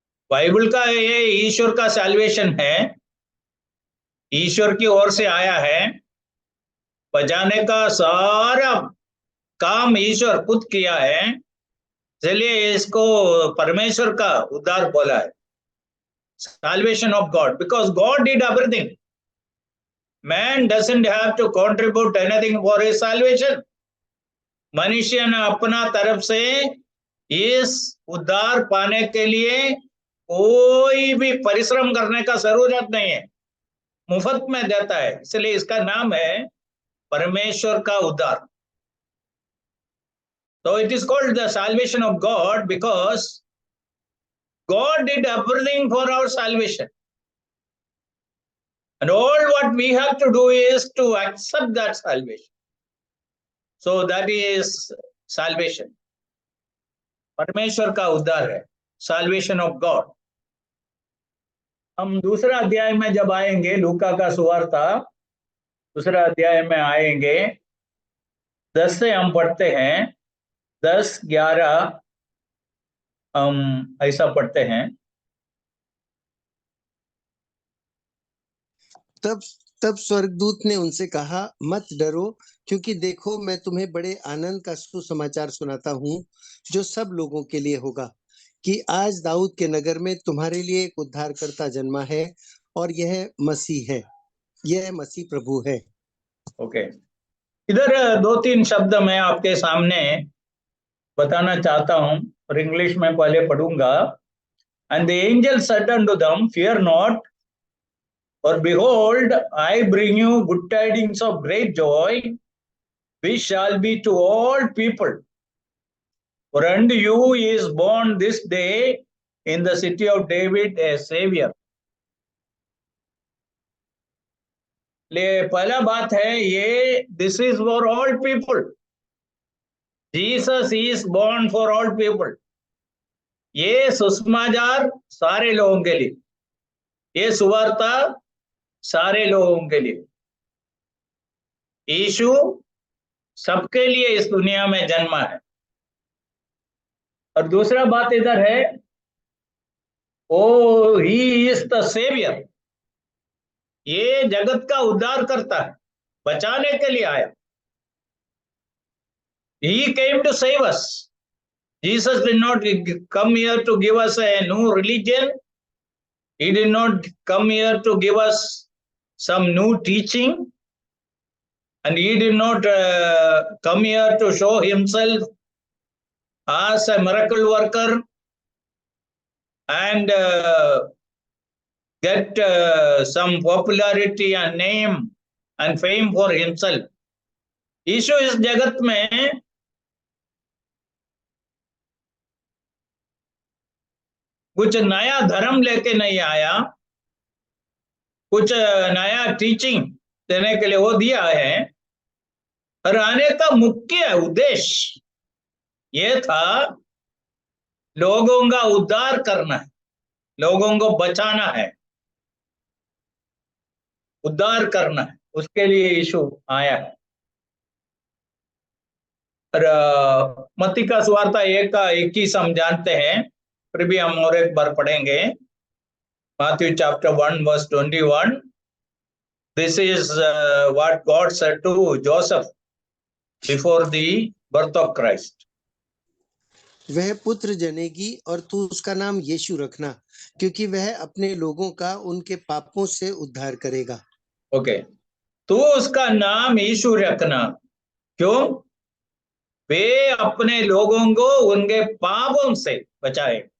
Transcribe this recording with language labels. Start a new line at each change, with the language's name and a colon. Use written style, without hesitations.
Hindi: Bible का ये ईश्वर का सैल्वेशन है, ईश्वर की ओर से आया है। बचाने का सारा काम ईश्वर खुद किया है, इसलिए इसको परमेश्वर का उद्धार बोला है।
English: Salvation of God, because God did everything. Man doesn't have to contribute anything for his salvation.
Hindi: मनुष्य ने अपना तरफ से इस उद्धार पाने के लिए कोई भी परिश्रम करने का जरूरत नहीं है, मुफ्त में देता है। इसलिए इसका नाम है परमेश्वर का उद्धार।
English: So it is called the salvation of God because God did everything for our salvation. And all what we have to do is to accept that salvation. So that is salvation.
Hindi: परमेश्वर का उद्धार है,
English: salvation of God.
Hindi: हम दूसरा अध्याय में जब आएंगे, लूका का सुवार्ता दूसरा अध्याय में आएंगे, 10 से हम पढ़ते हैं। 10-11 हम ऐसा पढ़ते हैं। तब तब स्वर्गदूत ने उनसे कहा, मत डरो, क्योंकि देखो मैं तुम्हें बड़े आनंद का सुसमाचार सुनाता हूँ, जो सब लोगों के लिए होगा, कि आज दाऊद के नगर में तुम्हारे लिए एक उद्धारकर्ता जन्मा है, और यह मसीह है, यह मसीह प्रभु है। ओके, इधर 2-3 शब्द मैं आपके सामने बताना चाहता हूं और इंग्लिश में पहले पढ़ूंगा।
English: And the angel said unto them, fear not, for behold, I bring you good tidings of great joy, which shall be to all people. For unto you is born this day in the city of David a Savior.
Hindi: ले पहला बात है ये,
English: This is for all people, Jesus is born for all people.
Hindi: ये सुसमाचार सारे लोगों के लिए, ये सुवार्ता सारे लोगों के लिए। यीशु सबके लिए इस दुनिया में जन्मा है। और दूसरा बात इधर है, ओ
English: he is the saviour,
Hindi: ये जगत का उद्धार करता है, बचाने के लिए आया।
English: He came to save us. Jesus did not come here to give us a new religion. He did not come here to give us some new teaching. And he did not come here to show himself as a miracle worker and get some popularity and name and fame for himself.
Hindi: यीशु इस जगत में कुछ नया धर्म लेके नहीं आया, कुछ नया टीचिंग देने के लिए वो दिया है। और आने का मुख्य उद्देश्य ये था, लोगों का उद्धार करना है, लोगों को बचाना है, उद्धार करना है, उसके लिए यीशु आया है। और मत्ती का सुवार्ता 1:21 हम जानते हैं, फिर भी हम और एक बार पढ़ेंगे।
English: Matthew chapter 1 verse 21. This is what God said to Joseph before the birth of Christ.
Hindi: वह पुत्र जनेगी और तू उसका नाम यीशु रखना, क्योंकि वह अपने लोगों का उनके पापों से उद्धार करेगा। ओके, तू उसका नाम यीशु रखना, क्यों? वे अपने लोगों को उनके पापों से बचाए।